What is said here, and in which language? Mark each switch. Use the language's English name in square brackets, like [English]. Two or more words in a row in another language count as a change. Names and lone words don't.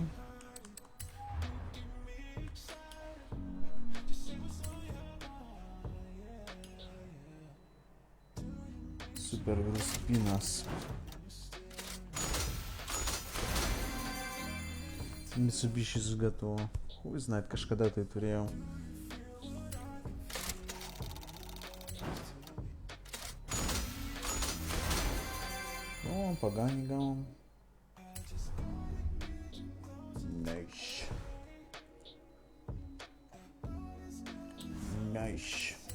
[Lithuanian] Super velosipedas. [Russian] Mitsubishi готово. Хуй знает, [Lithuanian] kažkada tai turėjau. О, Pagani gavom. [English] Nice. Nice.